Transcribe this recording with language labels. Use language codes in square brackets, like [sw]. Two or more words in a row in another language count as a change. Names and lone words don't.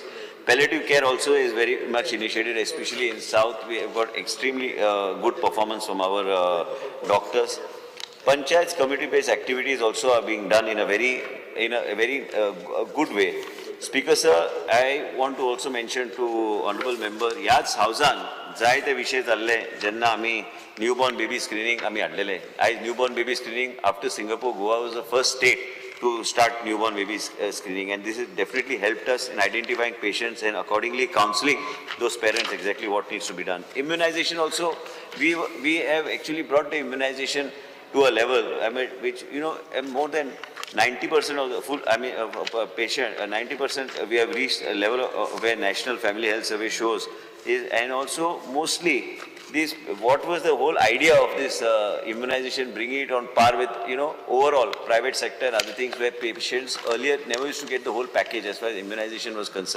[en] Palliative care also is very much initiated, especially in South. We have got extremely good performance from our doctors. Panchayats committee-based activities also are being done in a very good way. Speaker sir, I want to also mention to honorable member, [kok] ह्याच हावजान जायते विषय जाल्ले जेन्ना आमी [en] newborn baby screening [kok] आमी हाडलेले. [en] As newborn baby screening after Singapore, Goa was the first state to start newborn baby screening, and this has definitely helped us in identifying patients and accordingly counseling those parents exactly what needs to be done. Immunization also, we have actually brought the immunization to a level, I mean, which, you know, more than 90% of the full, patient, 90% we have reached a level of where National Family Health Survey shows is, and also mostly this, what was the whole idea of this immunization, bringing it on par with, you know, overall private sector and other things where patients earlier never used to get the whole package as far as immunization was concerned.